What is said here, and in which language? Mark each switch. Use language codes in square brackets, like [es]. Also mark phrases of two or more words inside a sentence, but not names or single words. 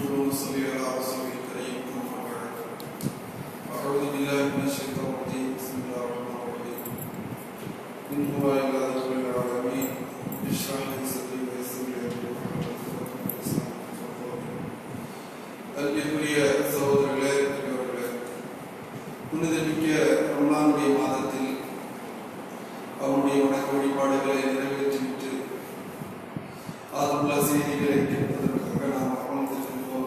[ar] صل على رسوله الكريم أما بعد أعوذ بالله من الشيطان الرجيم بسم الله الرحمن الرحيم إن هو إلا ذكر للعالمين اشرح لي صدري ويسر لي أمري [ta] அன்பிற்குரிய சகோதரர்களே, பெரியவர்களே, புனிதமிக்க ரமலானுடைய மாதத்தில் அவருடைய வணக்க வழிபாடுகளை நிறைவேற்றிவிட்டு அதுள்ள செய்திகளை கேட்பதற்காக நாம் அமர்ந்திருக்கின்றோம்.